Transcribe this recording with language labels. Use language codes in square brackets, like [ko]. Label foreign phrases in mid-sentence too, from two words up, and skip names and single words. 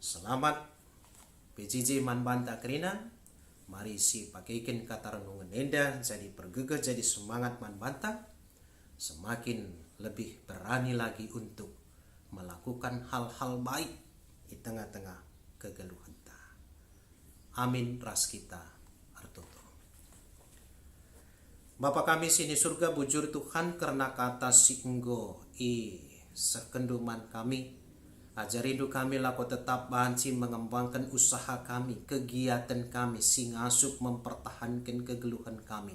[btx] Selamat PJJ man banta kerina. Mari si pakaikan kata renungan enda jadi pergegah, jadi semangat man banta. [id] Semakin lebih berani lagi untuk melakukan hal-hal baik di tengah-tengah [btx] kegeluhan ta. Amin ras kita artoto. Bapa kami sini surga, bujur Tuhan karena kata si enggo sekenduman kami. Ajarindu kami lako [id] tetap banci mengembangkan usaha kami, kegiatan kami, [btx] si ngasup [id] mempertahankan [btx] kegeluhan kami.